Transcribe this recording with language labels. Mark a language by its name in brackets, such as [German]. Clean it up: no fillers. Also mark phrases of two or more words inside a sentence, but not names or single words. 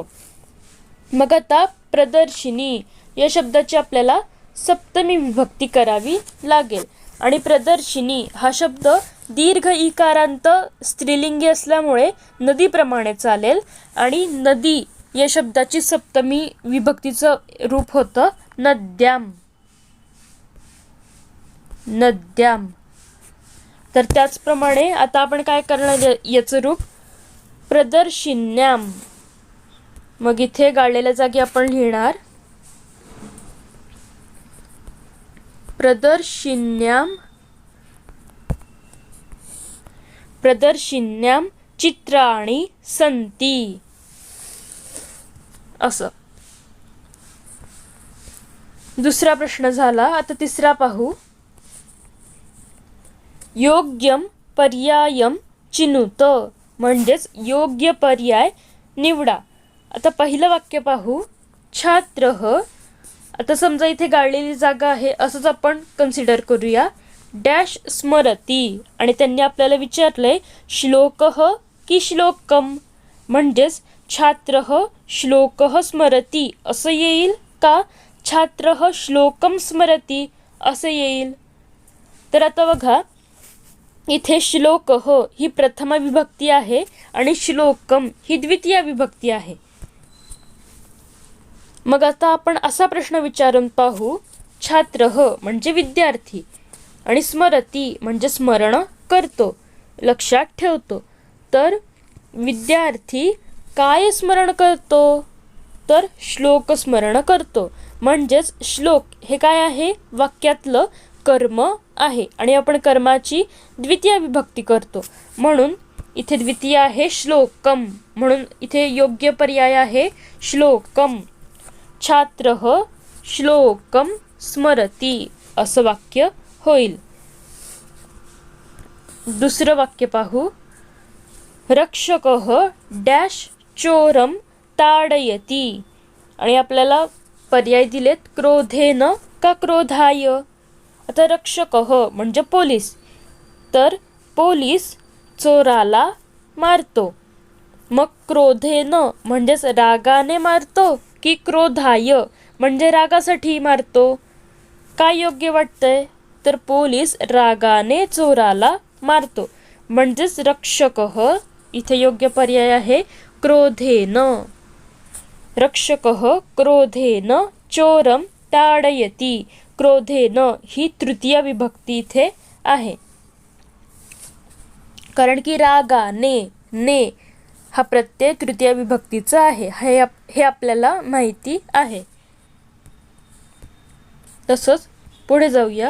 [Marathi] मग आता प्रदर्शिनी या शब्दाची आपल्याला सप्तमी विभक्ती करावी लागेल, आणि प्रदर्शिनी हा शब्द दीर्घ इकारांत स्त्रीलिंगी असल्यामुळे नदीप्रमाणे चालेल, आणि नदी या शब्दाची सप्तमी विभक्तीचं रूप होतं नद्याम, नद्याम. तर त्याचप्रमाणे आता आपण काय करणार, याचं रूप प्रदर्शिन्याम. मग इथे गाळलेल्या जागी आपण लिहिणार [Sanskrit] प्रदर्शिन्यां चित्राणि सन्ति [Marathi] असं. दुसरा प्रश्न झाला. आता तिसरा पाहू. [Sanskrit] योग्यं पर्यायं चिनुत [Marathi] म्हणजेच योग्य पर्याय निवडा. आता पहिलं वाक्य पाहू. छात्रः, आता समजा इथे गाळलेली जागा आहे असंच आपण कन्सिडर करूया. डॅश स्मरती आणि त्यांनी आपल्याला विचारलंय श्लोकः की श्लोकम, म्हणजेच [Sanskrit] छात्रः श्लोकः स्मरती [Marathi] असं येईल का [Sanskrit] छात्रः श्लोकम स्मरती [Marathi] असं येईल. तर आता बघा इथे श्लोकः ही प्रथम विभक्ती आहे आणि श्लोकम ही द्वितीय विभक्ती आहे. मग आता आपण असा प्रश्न विचारून पाहू. छात्रः म्हणजे विद्यार्थी आणि स्मरती म्हणजे स्मरण करतो, लक्षात ठेवतो. तर विद्यार्थी काय स्मरण करतो, तर श्लोक स्मरण करतो. म्हणजेच श्लोक हे काय आहे, वाक्यातलं कर्म आहे आणि आपण कर्माची द्वितीय विभक्ती करतो म्हणून इथे द्वितीय आहे श्लोकम, म्हणून इथे योग्य पर्याय आहे श्लोकम. [Sanskrit] छात्रः श्लोकम स्मरती [Marathi] असं वाक्य होईल. दुसरं वाक्य पाहू. रक्षकः डॅश [Sanskrit] चोरम ताडयती [Marathi] आणि आपल्याला पर्याय दिलेत क्रोधेन का क्रोधाय. आता रक्षकः म्हणजे पोलीस, तर पोलीस चोराला मारतो. मग क्रोधेन म्हणजेच रागाने मारतो की क्रोधाय म्हणजे रागासाठी मारतो. काय योग्य वाटतंय, तर पोलीस रागाने चोराला मारतो. म्हणजेच रक्षकः इथे योग्य पर्याय आहे क्रोधेन. [Sanskrit] रक्षकः क्रोधेन चोरम ताडयती. [Marathi] क्रोधेन ही तृतीय विभक्ती इथे आहे, कारण की रागाने ने हा प्रत्यय तृतीय विभक्तीचा आहे हे आपल्याला माहिती आहे. तसंच पुढे जाऊया.